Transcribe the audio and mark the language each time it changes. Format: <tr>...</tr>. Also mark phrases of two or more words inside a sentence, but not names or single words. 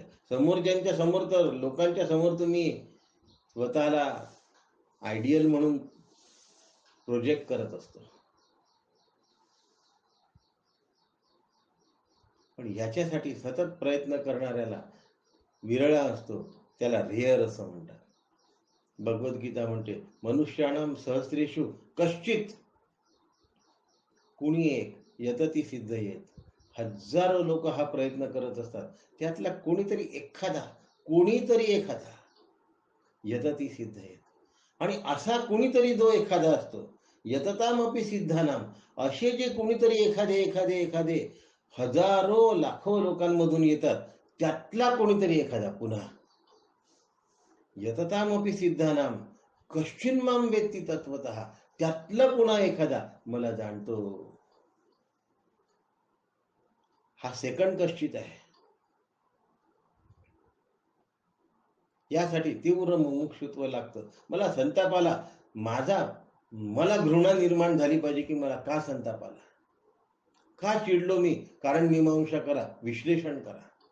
<mr>समोरच्यांच्या समोर तर, लोकांच्या समोर तुम्ही स्वतःला आयडियल म्हणून प्रोजेक्ट करत असतो, पण ह्याच्यासाठी सतत प्रयत्न करणाऱ्याला विरळा असतो, त्याला रेअर असं म्हणतात. भगवद्गीता म्हणते</mr> <sa>मनुष्याणाम सहस्रेषु कश्चित,</sa> <mr>कुणी एक</mr> <sa>यतती सिद्ध येत.</sa> <mr>हजारो लोक हा प्रयत्न करत असतात, त्यातला कोणीतरी एखादा</mr> <sa>यतती सिद्ध येत.</sa> <mr>आणि असा कोणीतरी जो एखादा असतो,</mr> <sa>यततामपि सिद्धानाम,</sa> <mr>असे जे कोणीतरी एखादे हजारो लाखो लोकांमधून येतात, त्यातला कोणीतरी एखादा पुन्हा</mr> <sa>यततामपि सिद्धानाम कश्चिन माम वेत्ती तत्वतः,</sa> <mr>त्यातला पुन्हा एखादा मला जाणतो. हा सेकंड कश्चित आहे. यासाठी तीव्र मुमुक्षुत्व लागतं. मला संताप आला, मला घृणा निर्माण झाली पाहिजे की मला का संताप आला, का चिडलो मी, कारण मीमांसा करा, विश्लेषण करा.</mr>